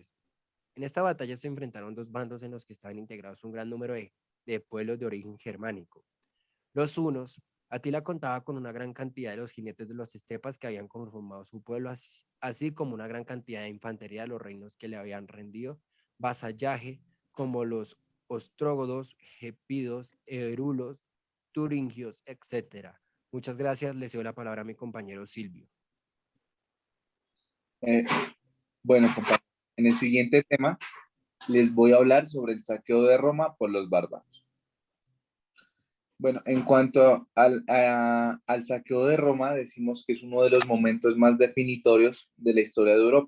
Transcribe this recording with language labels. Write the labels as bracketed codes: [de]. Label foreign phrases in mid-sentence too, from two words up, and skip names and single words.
[es] En esta batalla se enfrentaron dos bandos en los que estaban integrados un gran número de pueblos de origen germánico. Los hunos. Atila contaba con una gran cantidad de los jinetes de los estepas que habían conformado su pueblo, así como una gran cantidad de infantería de los reinos que le habían rendido vasallaje, como los ostrógodos, gepidos, erulos, turingios, etc. Muchas gracias. Le cedo la palabra a mi compañero Silvio. Bueno, compañeros, en el siguiente tema les voy a hablar sobre el saqueo de Roma por los bárbaros. Bueno, en cuanto al saqueo de Roma, decimos que es uno de los momentos más definitorios de la historia de Europa.